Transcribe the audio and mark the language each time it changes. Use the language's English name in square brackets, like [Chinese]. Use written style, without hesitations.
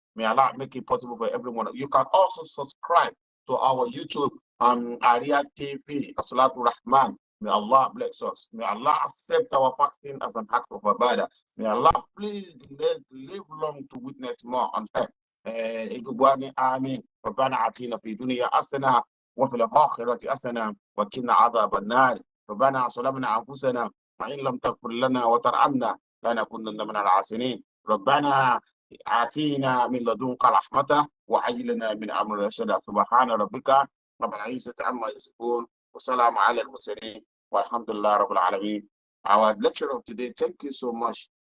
[English] May Allah make it possible for everyone. You can also subscribe to our YouTube ARIA TV As-Salatu Rahman. May Allah bless us. May Allah accept our fasting as an act of ibadah. May Allah please live long to witness more on earth. [Arabic] آمين. ربنا آتنا في الدنيا حسنة وفي الآخرة حسنة وقنا عذاب النار. ربنا ظلمنا أنفسنا وإن لم تغفر لنا وترحمنا لنكونن من الخاسرين. ربنا آتنا من لدنك رحمة وهيئ لنا من أمرنا رشدا. سبحان ربك رب العزة عما يصفون وسلام على المرسلين والحمد لله رب العالمين. [English] Our lecture of today, thank you so much.